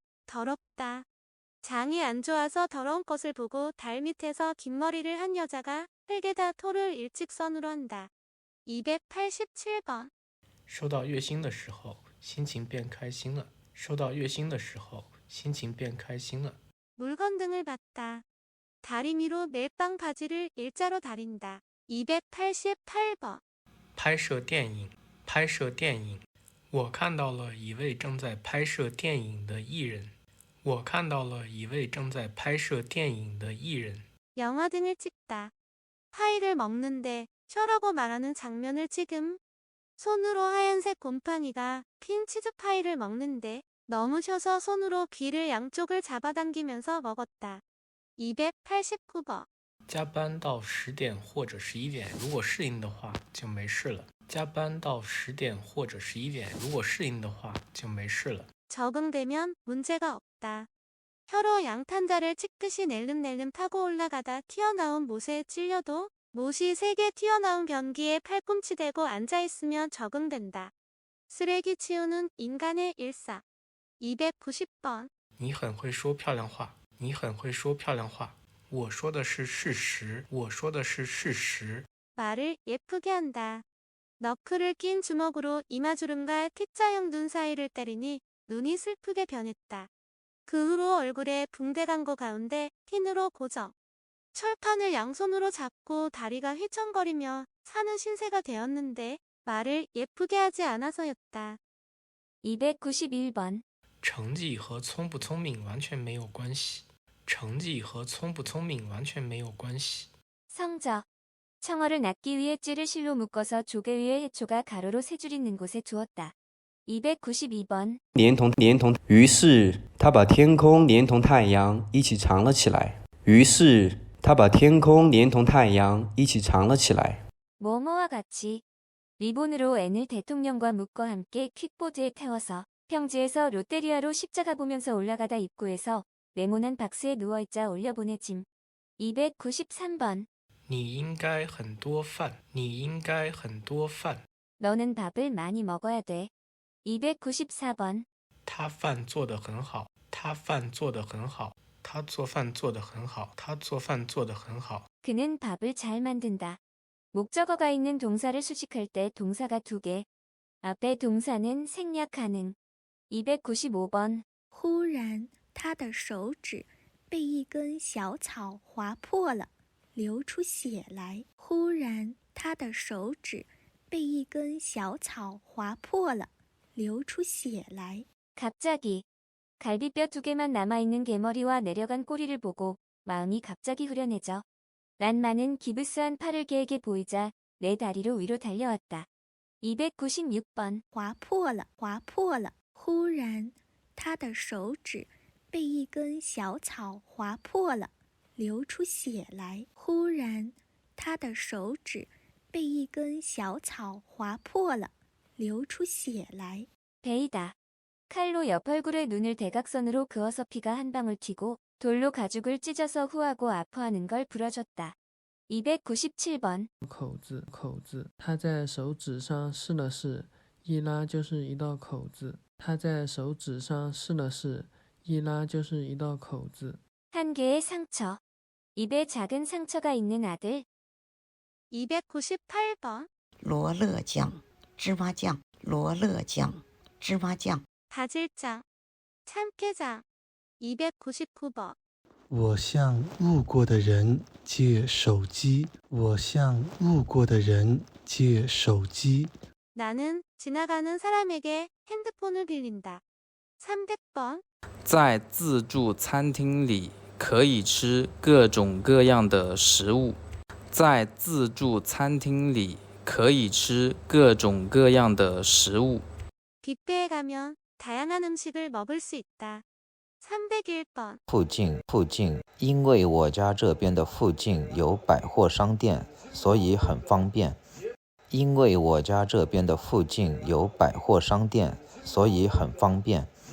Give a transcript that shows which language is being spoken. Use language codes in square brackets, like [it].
[ko] 더럽다. 장이 안 좋아서 더러운 것을 보고 달 밑에서 긴 머리를 한 여자가 흙에다 토를 일찍 선으로 한다. 287번. [zh] 收到月薪的时候，心情变开心了。收到月薪的时候，心情变开心了。 [ko] 물건 등을 봤다. 다리미로 멜빵 바지를 일자로 다린다. 288번. [zh] 拍摄电影，拍摄电影。我看到了一位正在拍摄电影的艺人。我看到了一位正在拍摄电影的艺人。 [ko] 영화 등을 찍다. 파이를 먹는데 셔라고 말하는 장면을 찍음. 손으로 하얀색 곰팡이가 핀 치즈파이를 먹는데 너무 셔서 손으로 귀를 양쪽을 잡아당기면서 먹었다. 289번. [zh] 加班到10点或者11点，如果适应的话就没事了。加班到10点或者11点，如果适应的话就没事了。 [ko] 적응되면 문제가 없다. 혀로 양탄자를 찍듯이 낼름낼름 타고 올라가다 튀어나온 못에 찔려도 못이 3개 튀어나온 변기에 팔꿈치 대고 앉아있으면 적응된다. 쓰레기 치우는 인간의 일상. 290번. [zh] 你很会说漂亮话，你很会说漂亮话。我说的是事实，我说的是事实。 [ko] 말을 예쁘게 한다. 너클을 낀 주먹으로 이마주름과 T자형 눈 사이를 때리니 눈이 슬프게 변했다. 그 후로 얼굴에 붕대 광고 가운데 핀으로 고정. 철판을 양손으로 잡고 다리가 휘청거리며 사는 신세가 되었는데 말을 예쁘게 하지 않아서였다. 291번. [zh] 成绩和聪不聪明完全没有关系。成绩和聪不聪明完全没有关系。 [ko] 성적. 청어를 낳기 위해 찌를 실로 묶어서 조개 위에 해초가 가로로 3줄 있는 곳에 두었다. 292번. [zh] 连同，于是他把天空连同太阳一起藏了起来。于是他把天空连同太阳一起藏了起来。 [ko] 뭐뭐와 같이. 리본으로 N을 대통령과 묶어 함께 퀵보드에 태워서 평지에서 롯데리아로 십자가 보면서 올라가다 입구에서 네모난 박스에 누워있자 올려보내짐. 293번. [zh] 你应该很多饭，你应该很多饭。 [ko] 너는 밥을 많이 먹어야 돼. 294번. [zh] 他饭做得很好，他饭做得很好，他做饭做得很好，他做饭做得很好。 [ko] 그는 밥을 잘 만든다. 목적어가 있는 동사를 수식할 때 동사가 2개. 앞에 동사는 생략 가능. 295번. [zh] 忽然，他的手指被一根小草划破了，流出血来。忽然，他的手指被一根小草划破了，流出血来。 [ko] 갑자기. 갈비뼈 2개만 남아있는 개머리와 내려간 꼬리를 보고 마음이 갑자기 후련해져. 란마는 기브스한 팔을 개에게 보이자 내 다리로 위로 달려왔다. 296번. [zh] 划破了，划破了。忽然，他的手指被一根小草划破了，流出血来。忽然，他的手指被一根小草划破了，流出血来。 [ko] 베이다. 칼로 옆 얼굴에 눈을 대각선으로 그어서 피가 한 방울 튀고 돌로 가죽을 찢어서 후하고 아파하는 걸 불어줬다. 297번. [zh] 口字，他在手指上试了试，一拉就是一道口字。他在手指上试了试，一拉就是一道口字。 [ko] 한 개의 상처. 입에 작은 상처가 있는 아들. 298번. [zh] 罗勒酱，芝麻酱，罗勒酱，芝麻酱。 [ko] 바질장, 참깨장. 299번. [zh] 我向路过的人借手机。我向路过的人借手机。 [ko] 나는 지나가는 사람에게 핸드폰을 빌린다. 300번. [zh] 在自助餐厅里可以吃各种各样的食物。在自助餐厅里可以吃各种各样的食物。 [ko] 뷔페에 가면 다양한 음식을 먹을 수 있다. 301번 [zh] 附近，因为我家这边的附近有百货商店，所以很方便。因为我家这边的附近有百货商店，所以很方便。